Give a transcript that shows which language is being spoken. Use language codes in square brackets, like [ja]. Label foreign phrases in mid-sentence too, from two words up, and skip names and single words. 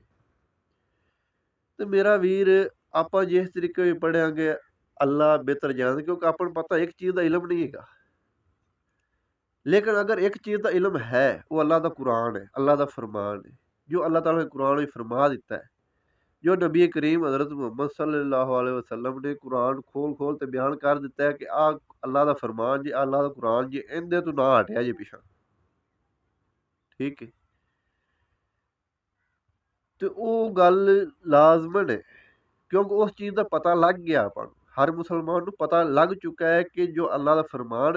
[pa] ਤੇ ਮੇਰਾ ਵੀਰ ਆਪਾਂ ਜਿਸ ਤਰੀਕੇ ਵੀ ਪੜ੍ਹਾਂਗੇ ਅੱਲਾ ਬਿਹਤਰ ਜਾਣਦਾ, ਕਿਉਂਕਿ ਆਪਾਂ ਨੂੰ ਪਤਾ ਇੱਕ ਚੀਜ਼ ਦਾ ਇਲਮ ਨਹੀਂ ਹੈਗਾ। ਲੇਕਿਨ ਅਗਰ ਇੱਕ ਚੀਜ਼ ਦਾ ਇਲਮ ਹੈ ਉਹ ਅੱਲਾ ਦਾ ਕੁਰਾਨ ਹੈ, ਅੱਲਾ ਦਾ ਫਰਮਾਨ ਹੈ, ਜੋ ਅੱਲਾਹ ਤਾਲਾ ਨੇ ਕੁਰਾਨ ਵਿੱਚ ਫਰਮਾ ਦਿੱਤਾ ਹੈ। ਜੋ ਨਬੀ ਕਰੀਮ हज़रत मुहम्मद [ar] صلى الله عليه وسلم [pa] ਨੇ ਕੁਰਾਨ ਖੋਲ ਤੇ ਬਿਆਨ ਕਰ ਦਿੱਤਾ ਹੈ ਕਿ ਆ ਅੱਲਾ ਦਾ ਫਰਮਾਨ ਜੀ, ਅੱਲਾ ਦਾ ਕੁਰਾਨ ਜੀ, ਇਹਦੇ ਤੋਂ ਨਾ ਹਟਿਆ ਜੇ ਪਿਛਾ, ਠੀਕ ਹੈ। ਤੇ ਉਹ ਗੱਲ ਲਾਜ਼ਮਨ ਹੈ, ਕਿਉਂਕਿ ਉਸ ਚੀਜ਼ ਦਾ ਪਤਾ ਲੱਗ ਗਿਆ ਆਪਾਂ ਨੂੰ। ਹਰ ਮੁਸਲਮਾਨ ਨੂੰ ਪਤਾ ਲੱਗ ਚੁੱਕਾ ਹੈ ਕਿ ਜੋ ਅੱਲਾ ਦਾ ਫਰਮਾਨ